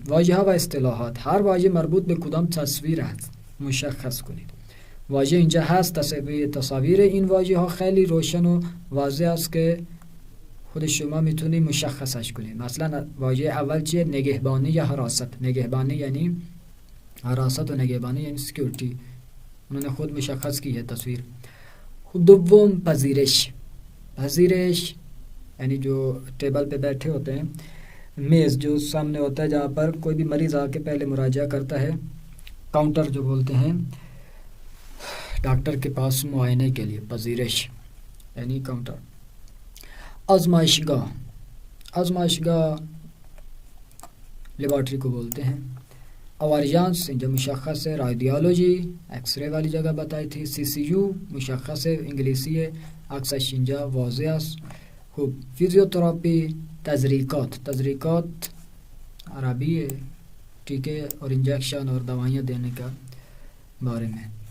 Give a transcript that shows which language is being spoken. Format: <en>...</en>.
<fa>واژه ها و اصطلاحات. هر واژه مربوط به کدام تصویر است مشخص کنید. واژه اینجا هست. تصاویر این واژه ها خیلی روشن و واضح است که خود شما میتونید مشخصش کنید. مثلا واژه اول چیه؟ نگهبانی یا حراست. نگهبانی یعنی حراست و نگهبانی یعنی سکیورتی.</fa> <ur>انہوں نے خود مشخص کی ہے تصویر. دوم پذیرش. پذیرش یعنی جو ٹیبل پہ بیٹھے ہوتے ہیں، میز جو سامنے ہوتا ہے جہاں پر کوئی بھی مریض آ کے پہلے مراجعہ کرتا ہے، کاؤنٹر جو بولتے ہیں ڈاکٹر کے پاس معائنے کے لیے.</ur> <fa>پذیرش یعنی کاؤنٹر. آزمائشگاہ.</fa> <ur>آزمائشگاہ لیبارٹری کو بولتے ہیں.</ur> <fa>اوارژانس اینجا مشخص ہے.</fa> <ur>رادیولوژی ایکس رے والی جگہ بتائی تھی.</ur> <fa>سی سی یو</fa> <ur>مشخص ہے، انگلیسی ہے،</ur> <fa>عکسش اینجا واضح است. خوب. فیزیوتراپی تزریقات.</fa> <ur>تزریقات عربی ہے، ٹیکے اور انجیکشن اور دوائیاں دینے کا بارے میں.</ur>